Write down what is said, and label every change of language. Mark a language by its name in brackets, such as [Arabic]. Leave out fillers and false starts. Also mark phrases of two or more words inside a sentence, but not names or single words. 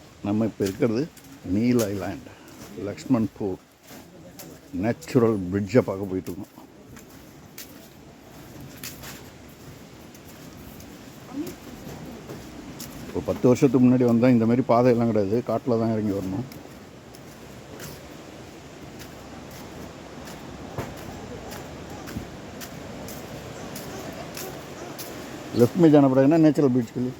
[Tamil] நம்ம இப்போ இருக்கிறது நீல் ஐலாண்ட் லக்ஷ்மண்பூர் நேச்சுரல் பிரிட்ஜை பார்க்க போயிட்டுருக்கோம். இப்போ 10 வருஷத்துக்கு முன்னாடி வந்தால் இந்த மாதிரி பாதையெல்லாம் கிடையாது, காட்டில் தான் இறங்கி வரணும். [Hindi] लेफ्ट में जाना पड़ेगा ना नेचुरल ब्रिज के लिए.